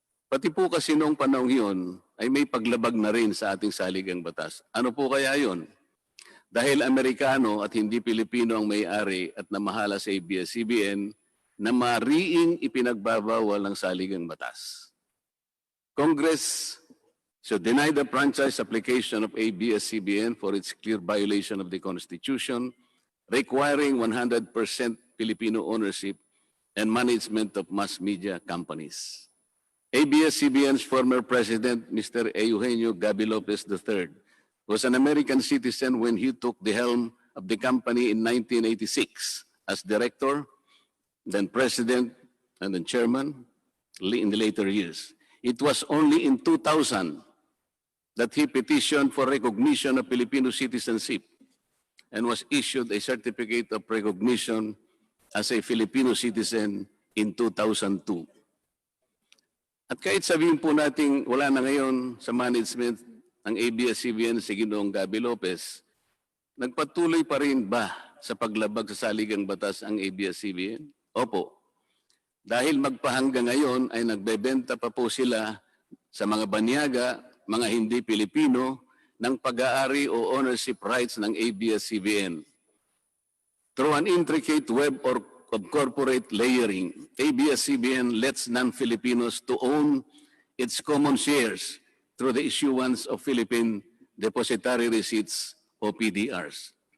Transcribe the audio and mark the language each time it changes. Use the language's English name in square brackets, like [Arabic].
[Filipino] Pati po kasi noong panahon yun ay may paglabag na rin sa ating saligang batas. Ano po kaya yun? Dahil Amerikano at hindi Pilipino ang may-ari at namahala sa ABS-CBN na mariing ipinagbabawal ng saligang batas. [English] Congress should deny the franchise application of ABS-CBN for its clear violation of the Constitution, requiring 100% Filipino ownership and management of mass media companies. ABS-CBN's former president, Mr. Eugenio Gaby Lopez III, was an American citizen when he took the helm of the company in 1986 as director, then president, and then chairman in the later years. It was only in 2000 that he petitioned for recognition of Filipino citizenship and was issued a certificate of recognition as a Filipino citizen in 2002. [Filipino] At kahit sabihin po natin wala na ngayon sa management ng ABS-CBN si Ginoong Gaby Lopez, nagpatuloy pa rin ba sa paglabag sa saligang batas ang ABS-CBN? Opo. Dahil magpahanggang ngayon ay nagbebenta pa po sila sa mga banyaga, mga hindi Pilipino, ng pag-aari o ownership rights ng ABS-CBN. [English] Through an intricate web of corporate layering, ABS-CBN lets non-Filipinos to own its common shares through the issuance of Philippine Depositary Receipts o PDRs.